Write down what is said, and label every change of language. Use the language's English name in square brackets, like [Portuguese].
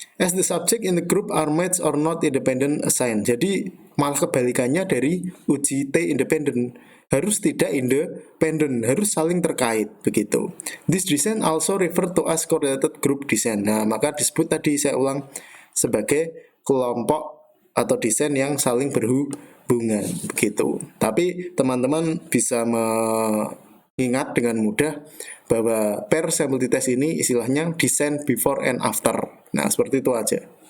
[English] As the subject in the group are matched or not independent assigned. [Indonesian] Jadi malah kebalikannya dari uji T independent, harus tidak independen, harus saling terkait, begitu. [English] This design also refer to as correlated group design. [Indonesian] Nah, maka disebut tadi, saya ulang, sebagai kelompok atau desain yang saling berhubungan, begitu. Tapi teman-teman bisa mengingat dengan mudah bahwa pair sample t-test ini istilahnya desain before and after. Nah, seperti itu aja.